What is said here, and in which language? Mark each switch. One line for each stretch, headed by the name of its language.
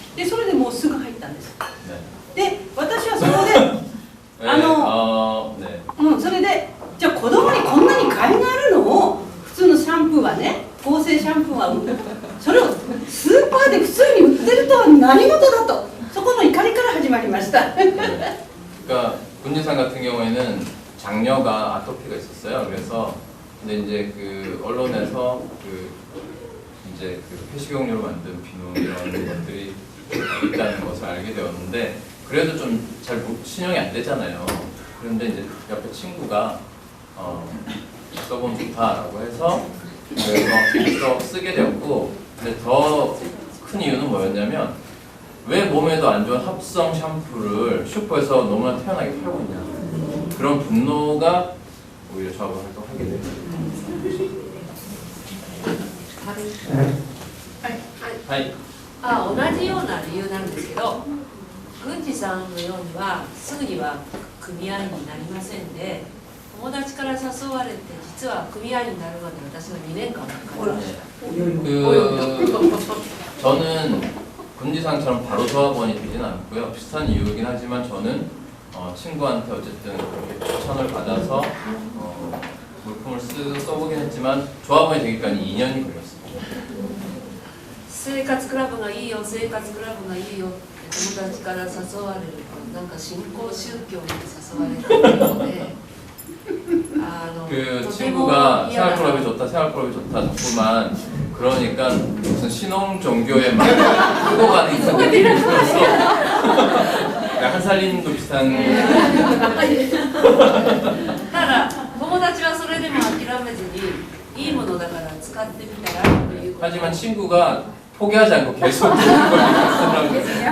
Japanese: でそれでもうすぐ入ったんです。で私はそこでそれでじゃあ子供にこんなに買いがあるのを普通のシャンプーはね、合成シャンプーはそれをスーパーで普通に売ってるとは何事だと、そこの怒りから始まりました。
Korean: 그러니까 군지산 같은 경우에는 장녀가 아토피가 있었어요. 그래서 근데 이제 그 언론에서 그 이제 그 폐식용유로 만든 비누 이런 것들이 있다는 것을 알게 되었는데 그래도 좀 잘 신용이 안 되잖아요. 그런데 이제 옆에 친구가 써보면 좋다라고 해서 그래서 쓰게 되었고, 근데 더 큰 이유는 뭐였냐면 왜 몸에도 안 좋은 합성 샴푸를 슈퍼에서 너무나 태연하게 팔고 있냐, 그런 분노가 오히려 조합을 활동하게 됩니다.
Japanese: はい。同じような理由なんですけど、郡司さんのようにはすぐには組合員になりませんで、友達から誘われて実は組合員になるまで私は2年間かかりました。
Korean: 저는 군지상처럼 바로 조합원이 되진 않고요. 비슷한 이유이긴 하지만 저는 친구한테 어쨌든 그렇게 추천을 받아서 물품을 써보긴 했지만 조합원이 되기까지 2년이 걸렸습니다.
Japanese: 生活クラブがいいよ、生活クラブがいいよって友達から誘われると、なんか新興宗教に誘われるので
Korean: 그 친구가 생활클럽이 좋다, 생활클럽이 좋다 자꾸만 그러니까 무슨 신흥 종교에 막 끌고 가는 그런 느낌이 들어서 한살림도 비슷한.
Japanese: だからのだから使ってみたらということ
Korean: 하지만 친구가 포기하지 않고 계속 그걸 쓰더라고요.